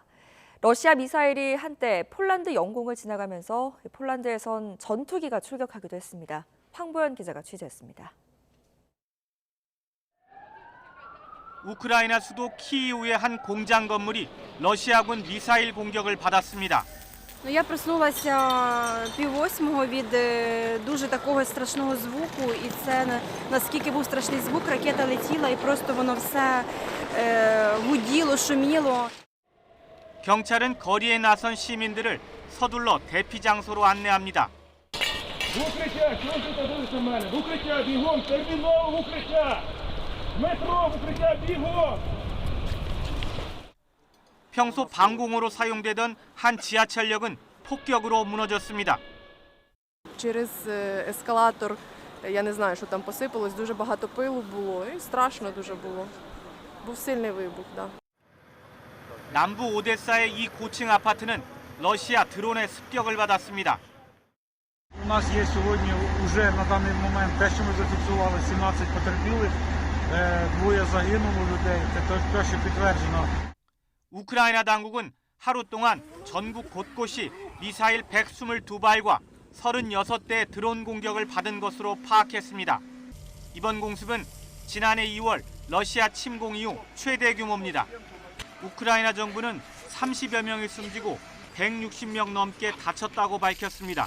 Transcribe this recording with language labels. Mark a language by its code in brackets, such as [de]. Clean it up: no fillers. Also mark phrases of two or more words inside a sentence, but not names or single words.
[ko] 러시아 미사일이 한때 폴란드 영공을 지나가면서 폴란드에선 전투기가 출격하기도 했습니다. 황보연 기자가 취재했습니다. 우크라이나 수도 키이우의 한 공장 건물이 러시아군 미사일 공격을 받았습니다. [uk] Я проснулася 7:30 від дуже такого страшного звуку, і це наскільки був страшний звук, ракета летіла і просто воно все гуділо, шуміло. [ko] 경찰은 거리에 나선 시민들을 서둘러 대피 장소로 안내합니다. [uk] В укриття! Чого ти дивишся на мене? В укриття! Бігом! Терміново в укриття! метро! В укриття! бігом! [ko] 평소 방공호로 사용되던 한 지하철역은 폭격으로 무너졌습니다. [uk] Через ескалатор, я не знаю, що там посипалось, дуже багато пилу було і страшно дуже було. Був сильний вибух, да. [ko] 남부 오데사의 이 고층 아파트는 러시아 드론의 습격을 받았습니다. [uk] У нас є сьогодні вже на даний момент те, що ми зафіксували, 17 потерпілих, двоє загинуло людей. Це те, що підтверджено. [ko] 우크라이나 당국은 하루 동안 전국 곳곳이 미사일 122발과 36대의 드론 공격을 받은 것으로 파악했습니다. 이번 공습은 지난해 2월 러시아 침공 이후 최대 규모입니다. 우크라이나 정부는 30여 명이 숨지고 160명 넘게 다쳤다고 밝혔습니다.